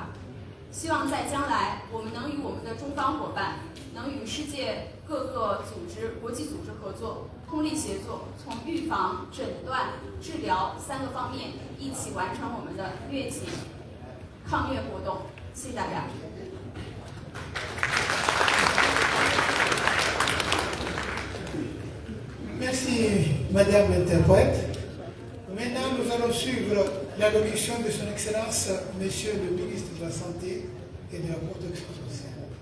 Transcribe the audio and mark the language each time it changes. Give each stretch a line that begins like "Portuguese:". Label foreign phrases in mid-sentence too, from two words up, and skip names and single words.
Chinese: 希望在将来，我们能与我们的中方伙伴，能与世界各个组织、国际组织合作，通力协作，从预防、诊断、治疗3个方面一起完成我们的疟疾抗疟活动。谢谢大家。
French: Merci, Madame l'interprète. Maintenant, nous allons suivre l'allocution de Son Excellence, Monsieur le ministre de la Santé et de la Protection sociale.